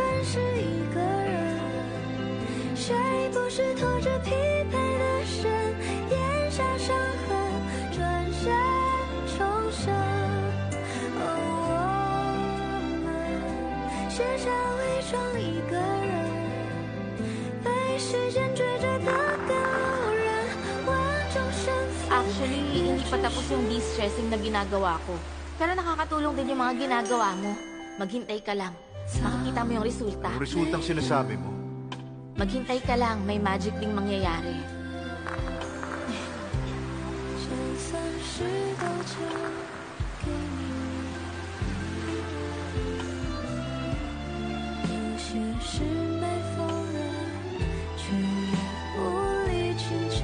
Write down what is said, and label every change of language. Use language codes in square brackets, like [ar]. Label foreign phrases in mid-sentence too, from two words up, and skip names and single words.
[zh] 是一个人，谁不是拖着疲惫的身，咽下伤痕，转身重生。哦，我们学着伪装一个人，被时间追着的赶路人，万种身份。 [tl] Actually, hindi pa tapos yung de-stressing na ginagawa ko. Pero nakakatulong din yung mga ginagawa mo. Maghintay ka lang. Makikita mo yung resulta. Yung resultang sinasabi mo, Maghintay ka lang, may magic ding mangyayari. [zh] 就算是都交给你，有些事没否认，却也无力去争。